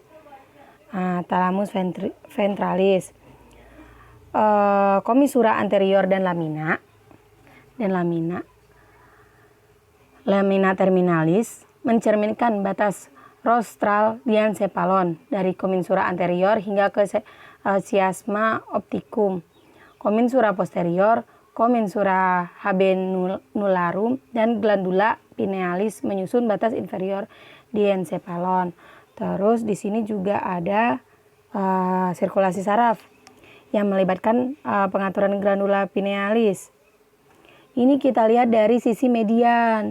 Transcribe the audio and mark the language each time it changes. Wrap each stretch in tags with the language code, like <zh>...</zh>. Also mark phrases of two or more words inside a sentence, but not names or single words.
<la>Thalamus ventralis, commissura anterior</la> <id>dan</id> <la>lamina terminalis</la> <id>mencerminkan batas rostral diencephalon dari</id> <la>commissura anterior</la> <id>hingga ke</id> <la>chiasma opticum. Commissura posterior, commissura habenularum,</la> <id>dan</id> <la>glandula pinealis</la> <id>menyusun batas inferior diencephalon. Terus di sini juga ada sirkulasi saraf yang melibatkan pengaturan</id> <la>glandula pinealis.</la> <id>Ini kita lihat dari sisi median.</id>